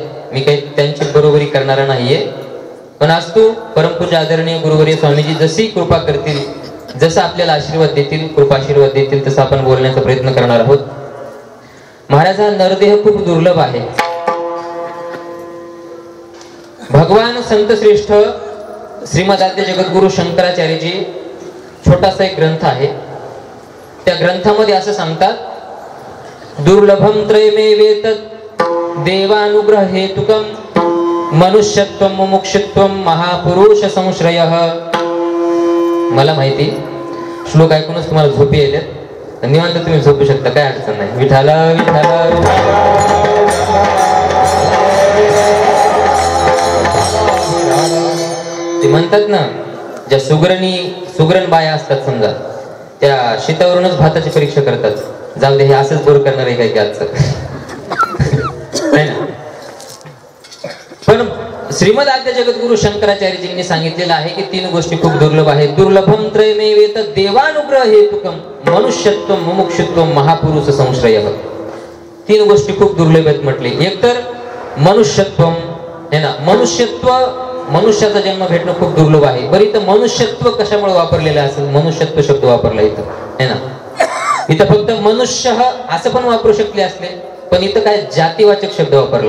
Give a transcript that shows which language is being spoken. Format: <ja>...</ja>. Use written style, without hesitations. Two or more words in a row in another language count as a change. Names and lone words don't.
<mr>मी काही त्यांची बरोबरी करणारा नाहीये. पण आज तू परमपूज्य आदरणीय गुरुवर्य स्वामीजी जशी कृपा करतील, जसं आपल्याला आशीर्वाद देतील, कृपा आशीर्वाद देतील, तसं आपण बोलण्याचा प्रयत्न करणार आहोत. महाराज, हा नरदेह खूप दुर्लभ आहे. भगवान संत श्रेष्ठ श्रीमद आद्य जगद्गुरु शंकराचार्यजी छोटासा एक ग्रंथ आहे. त्या ग्रंथामध्ये असं सांगतात,</mr> <sa>दुर्लभम त्रयमेवेत देवानुग्रह हेतुकम मनुष्यत्वम मुमुक्षुत्वम महापुरुष संश्रयः.</sa> <mr>मला माहिती श्लोक ऐकूनच तुम्हाला झोप येईल, निवांत तुम्ही झोपू शकता, काय अडचण नाही. विठ्ठला विठ्ठला ते म्हणतात ना, ज्या सुगरण बाया असतात समजा, त्या शेतावरूनच भाताची परीक्षा करतात. जाऊ दे, हे असंच बोर करणार आहे काय की आजचं. पण श्रीमद आद्य जगद्गुरु शंकराचार्यजींनी सांगितलेलं आहे की 3 गोष्टी खूप दुर्लभ आहेत.</mr> <sa>दुर्लभम त्रयमेवेत देवानुग्रह हेतुकम मनुष्यत्वम मुमुक्षुत्वम महापुरुष संश्रयः.</sa> <mr>तीन गोष्टी खूप दुर्लभ आहेत म्हटले. एक तर मनुष्यत्व</mr> <hi>है ना,</hi> <mr>मनुष्याचा जन्म भेटणं खूप दुर्लभ आहे. बरं इथं मनुष्यत्व कशामुळे वापरलेलं असेल? मनुष्यत्व शब्द वापरला इथं</mr> <hi>है ना.</hi> <mr>इथं फक्त मनुष्य असं पण वापरू शकले असले, पण इथं काय जातीवाचक शब्द वापरला.</mr>